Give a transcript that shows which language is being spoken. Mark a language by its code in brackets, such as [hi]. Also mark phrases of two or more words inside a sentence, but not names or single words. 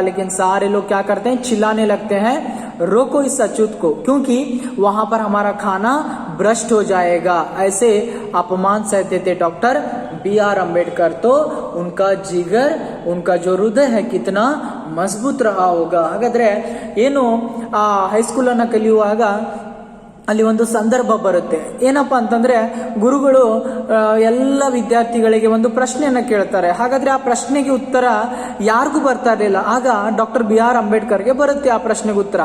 [hi] लेकिन सारे लोग क्या करते हैं, चिल्लाने लगते हैं, रोको इस अछूत को, क्योंकि वहां पर हमारा खाना भ्रष्ट हो जाएगा. ऐसे अपमान सहते थे डॉक्टर बी आर अम्बेडकर. तो उनका जिगर, उनका जो हृदय है कितना मजबूत रहा होगा. [kn] ಹಾಗಾದ್ರೆ ಏನು ಆ ಹೈಸ್ಕೂಲ್ ಅನ್ನ ಕಲಿಯುವಾಗ ಅಲ್ಲಿ ಒಂದು ಸಂದರ್ಭ ಬರುತ್ತೆ. ಏನಪ್ಪಾ ಅಂತಂದ್ರೆ, ಗುರುಗಳು ಎಲ್ಲ ವಿದ್ಯಾರ್ಥಿಗಳಿಗೆ ಒಂದು ಪ್ರಶ್ನೆಯನ್ನ ಕೇಳ್ತಾರೆ. ಹಾಗಾದ್ರೆ ಆ ಪ್ರಶ್ನೆಗೆ ಉತ್ತರ ಯಾರಿಗೂ ಬರ್ತಾ ಇರಲಿಲ್ಲ. ಆಗ ಡಾಕ್ಟರ್ ಬಿ ಆರ್ ಅಂಬೇಡ್ಕರ್ಗೆ ಬರುತ್ತೆ ಆ ಪ್ರಶ್ನೆಗೆ ಉತ್ತರ.